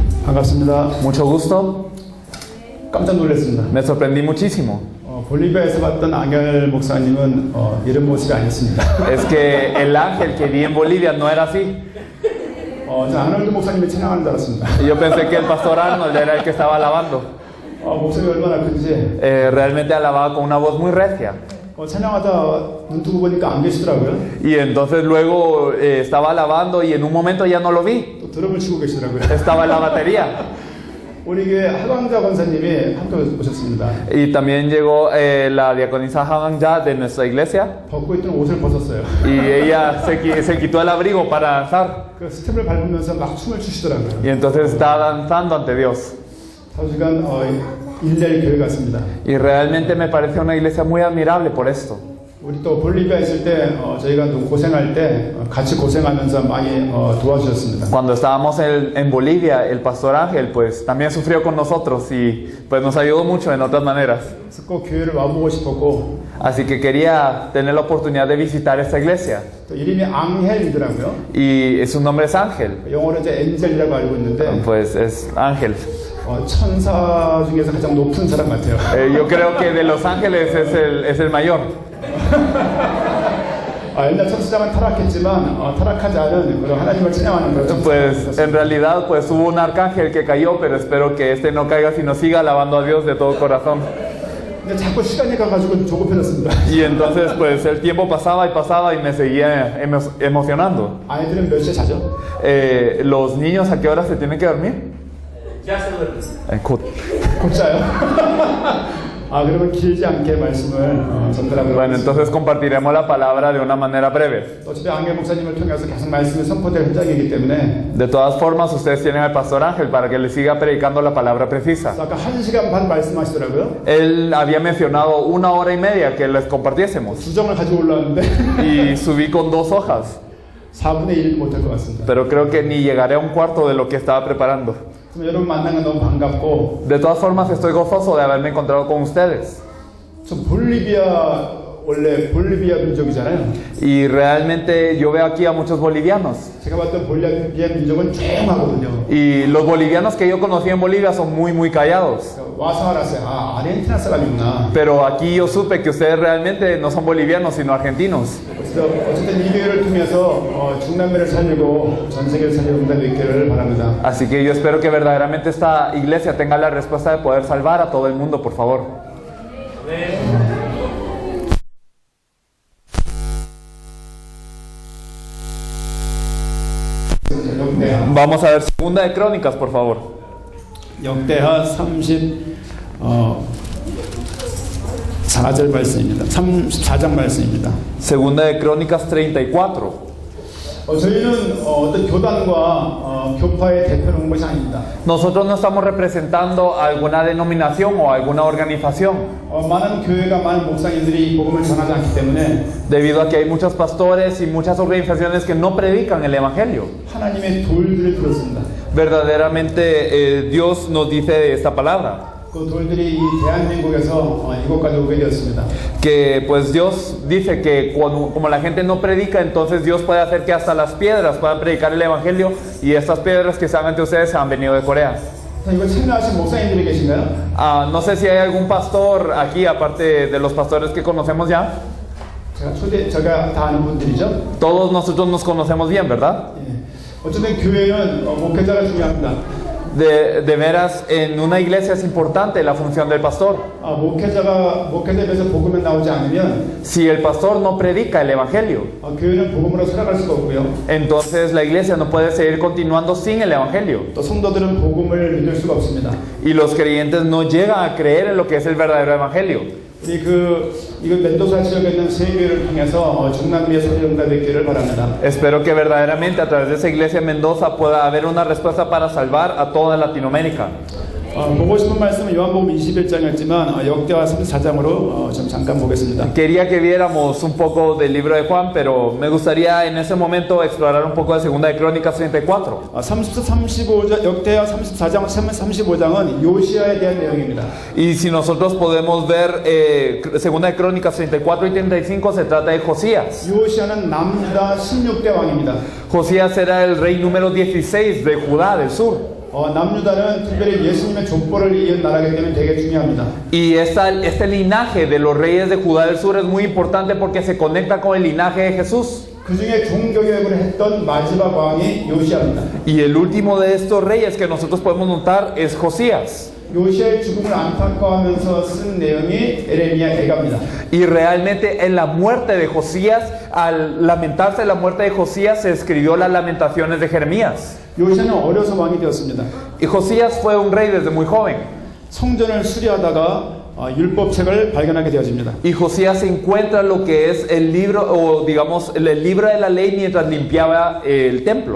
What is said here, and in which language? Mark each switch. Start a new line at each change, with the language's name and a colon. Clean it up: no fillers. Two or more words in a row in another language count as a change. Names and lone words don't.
Korean: 반갑습니다.
Spanish: Mucho gusto.
Korean: 깜짝 놀랐습니다.
Spanish: Me sorprendí muchísimo.
Korean: 볼리비아에서 봤던 앙겔 목사님은 이런 모습이 아니었습니다.
Spanish: Es que el ángel que vi en Bolivia no era así.
Korean: 저 아놀드 목사님이 찬양하는 줄 알았습니다.
Spanish: Y yo pensé que el pastor Arnold era el que estaba alabando.
Korean: 목소리 얼마나 큰지.
Spanish: Realmente alababa con una voz muy recia.
Korean: 찬양하다 눈 뜨고 보니까 안 계시더라고요.
Spanish: Y entonces luego estaba alabando y en un momento ya no lo vi.
Korean: 또 드럼을 치고 계시더라고요.
Spanish: Estaba en la batería.
Korean: 우리 교회 하광자 권사님이 함께 오셨습니다.
Spanish: Y también llegó la diaconisa Hangja de nuestra iglesia.
Korean: 벗고 있던 옷을 벗었어요.
Spanish: Y ella se quitó el abrigo para danzar.
Korean: 그 스텝을 밟으면서 막 춤을 추시더라고요.
Spanish: Y entonces estaba danzando ante Dios.
Korean: 사실간 일리의 교회 같습니다.
Spanish: Y realmente me parece una iglesia muy admirable por esto.
Korean: 우리 또 볼리비아 있을 때 저희가 또 고생할 때 같이 고생하면서 많이 도와주셨습니다.
Spanish: Cuando estábamos en Bolivia, el pastor Ángel pues también sufrió con nosotros y pues nos ayudó mucho en otras maneras.
Korean: 그래서 꼭 교회를 와보고 싶었고.
Spanish: Así que quería tener la oportunidad de visitar esta iglesia.
Korean: 또 이름이 앙헬이더라고요.
Spanish: Y su nombre es Ángel.
Korean: 영어로 이제 엔젤이라고 알고 있는데.
Spanish: Pues es Ángel.
Korean: 천사 중에서 가장 높은 사람 같아요.
Spanish: Yo creo que de los ángeles es el mayor.
Korean: 옛날 천사장은 타락했지만 타락하지 않은 그런 하나님을 찬양하는 거죠.
Spanish: Pues en realidad pues hubo un arcángel que cayó, pero espero que este no caiga sino siga alabando a Dios de todo corazón.
Korean: 근데 자꾸 시간이 가가지고 조급해졌습니다.
Spanish: Y entonces pues el tiempo pasaba y me seguía emocionando.
Korean: 아이들은 몇 시에 자죠?
Spanish: Los niños ¿a qué hora se tienen que dormir? Ya se duerme.
Korean: 곧. 곧 자요? 그러면 길지 않게 말씀을 전달하도록
Spanish: Bueno, entonces compartiremos la palabra de una manera breve.
Korean: 어차피 앙겔 목사님을 통해서 계속 말씀이 선포될 현장이기 때문에.
Spanish: De todas formas, ustedes tienen al pastor Ángel para que les siga predicando la palabra precisa.
Korean: 아까 1시간 반 말씀하시더라고요.
Spanish: Él había mencionado 1 hora y media que les compartiésemos.
Korean: 수정을 가지고 올라왔는데.
Spanish: Y subí con 2 hojas.
Korean: 4분의 1 못할 것 같습니다.
Spanish: Pero creo que ni llegaré a 1/4 de lo que estaba preparando.
Korean: 여러분 만난 건 너무 반갑고.
Spanish: De todas formas, estoy gozoso de haberme encontrado con ustedes.
Korean: 저 볼리비아 원래 볼리비아 민족이잖아요.
Spanish: Y realmente yo veo aquí a muchos bolivianos.
Korean: 제가 봤던 볼리비아 민족은 조용하거든요.
Spanish: Y los bolivianos que yo conocí en Bolivia son muy callados.
Korean: 와서 알았어요. 아르헨티나 사람이구나.
Spanish: Pero aquí yo supe que ustedes realmente no son bolivianos sino argentinos.
Korean: 그래서 어쨌든 이 교회를 통해서 중남미를 살리고 전 세계를 살리는 분들이 있기를 바랍니다.
Spanish: Así que yo espero que verdaderamente esta iglesia tenga la respuesta de poder salvar a todo el mundo, por favor. Vamos a ver Segunda de Crónicas, por favor.
Korean: 역대하 34절 말씀입니다. 34장 말씀입니다.
Spanish: Segunda de Crónicas 34.
Korean: 저희는 어떤 교단과 교파의 대표를 온 것이 아닙니다.
Spanish: Nosotros no estamos representando a alguna denominación o alguna organización.
Korean: 많은 교회가 많은 목사님들이 복음을 전하지 않기 때문에
Spanish: Debido a que hay muchos pastores y muchas organizaciones que no predican el evangelio.
Korean: 하나님의 돌들을 들었습니다.
Spanish: Verdaderamente Dios nos dice esta palabra.
Korean: 그 돌들이 이 대한민국에서 이곳까지 오게 되었습니다.
Spanish: Que pues Dios dice que como la gente no predica, entonces Dios puede hacer que hasta las piedras puedan predicar el evangelio, y estas piedras que están ante ustedes han venido de Corea.
Korean: 이거 참여하신 목사님들이 계신가요?
Spanish: No sé si hay algún pastor aquí aparte de los pastores que conocemos ya.
Korean: 제가 다 아는 분들이죠.
Spanish: Todos nosotros nos conocemos bien, ¿verdad?
Korean: 어쨌든 교회는 목회자가 중요합니다.
Spanish: De veras, en una iglesia es importante la función del pastor.
Korean: 목회자에서 복음이 나오지 않으면
Spanish: Si el pastor no predica el evangelio,
Korean: 교회는 복음으로 살아갈 수가 없고요.
Spanish: entonces la iglesia no puede seguir continuando sin el evangelio.
Korean: 또 성도들은 복음을 믿을 수가 없습니다.
Spanish: Y los creyentes no llegan a creer en lo que es el verdadero evangelio.
Korean: 우리 이거 멘도사 지역에 있는 세 교회를 통해서 중남미의 소리가 되기를 바랍니다.
Spanish: Espero que verdaderamente a través de esa iglesia en Mendoza pueda haber una respuesta para salvar a toda Latinoamérica.
Korean: 보고 싶은 말씀은 요한복음 21장이었지만 역대하 34장으로 좀 잠깐 보겠습니다.
Spanish: Quería que viéramos un poco del libro de Juan, pero me gustaría en ese momento explorar un poco de Segunda de Crónicas 34.
Korean: 35장 역대하 34장 35장은 요시아에 대한 내용입니다.
Spanish: Y si nosotros podemos ver Segunda de Crónicas 34 y 35, se trata de Josías.
Korean: 요시아는 남유다 16대 왕입니다.
Spanish: Josías era el rey número 16 de Judá del sur.
Korean: 남유다는 특별히 예수님의 족보를 이은 나라이기 때문에 되게 중요합니다.
Spanish: Y este linaje de los reyes de Judá del Sur es muy importante porque se conecta con el linaje de Jesús.
Korean: 그 중에 종교개혁을 했던 마지막 왕이 요시아입니다.
Spanish: Y el último de estos reyes que nosotros podemos notar es Josías.
Korean: 요시아의 죽음을 안타까워하면서 쓴 내용이 에레미야 애가입니다.
Spanish: Y realmente en la muerte de Josías, al lamentarse de la muerte de Josías, se escribió las lamentaciones de Jeremías.
Korean: 요시아는 어려서 왕이 되었습니다.
Spanish: Y Josías fue un rey desde muy joven.
Korean: 성전을 수리하다가 율법책을 발견하게 되어집니다.
Spanish: Y Josías encuentra lo que es el libro, o digamos, el libro de la ley mientras limpiaba el templo.